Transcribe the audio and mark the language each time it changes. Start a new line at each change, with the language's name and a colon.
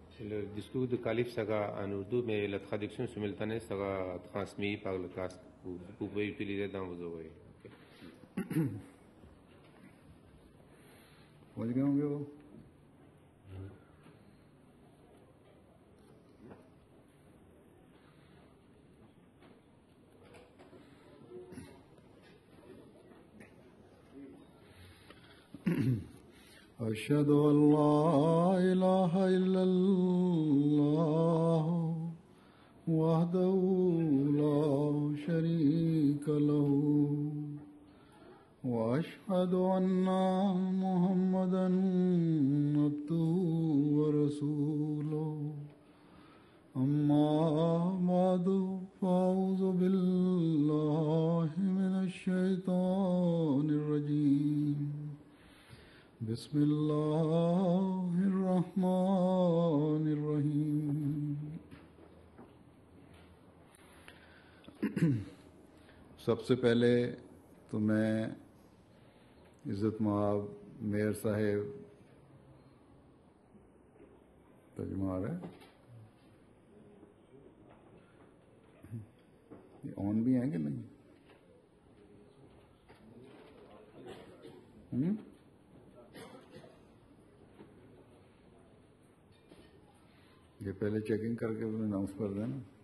French: Le discours de calife sera en ourdou, mais la traduction simultanée sera transmise par le casque. Vous pouvez utiliser dans vos oreilles.
Urdu: پہنچ گئے ہوں گے وہ؟
Arabic: أشهد أن لا إله إلا الله وحده لا شريك له وأشهد أن محمدا عبده ورسوله أما بعد فأعوذ بالله من الشيطان الرجيم بسم الله الرحمن الرحيم.
Urdu: سب سے پہلے تو میں عزت مآب میئر صاحب ترجمہ آ رہا ہے، یہ آن بھی ہیں کہ نہیں؟ یہ پہلے چیکنگ کر کے اناؤنس کر دیں نا.